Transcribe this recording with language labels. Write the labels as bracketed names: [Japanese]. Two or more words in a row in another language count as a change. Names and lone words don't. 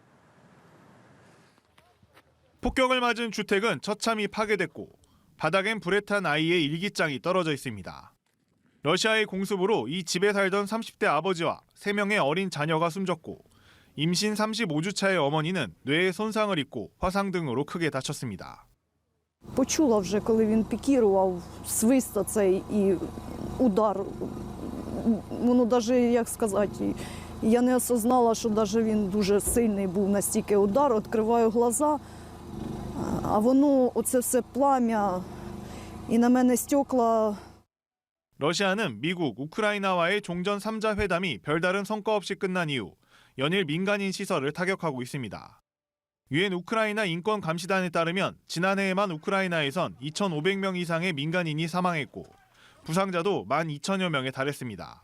[Korean] 폭격을 맞은 주택은 처참히 파괴됐고 바닥엔 불에 탄 아이의 일기장이 떨어져 있습니다. 러시아의 공습으로 이 집에 살던 30대 아버지와 3명의 어린 자녀가 숨졌고 임신 35주 차의 어머니는 뇌에 손상을 입고 화상 등으로 크게 다쳤습니다. [Ukrainian] Почула вже, коли він пікірував, свист оцей і удар. Воно навіть, як сказати, я не осознала, що навіть він дуже сильний був, настільки удар. Відкриваю глаза, а воно, оце все плам'я, і на мене стекла. [Korean] 러시아는 미국, 우크라이나와의 종전 3자 회담이 별다른 성과 없이 끝난 이후 연일 민간인 시설을 타격하고 있습니다. 유엔 우크라이나 인권감시단에 따르면 지난해에만 우크라이나에선 2,500명 이상의 민간인이 사망했고 부상자도 12,000여 명에 달했습니다.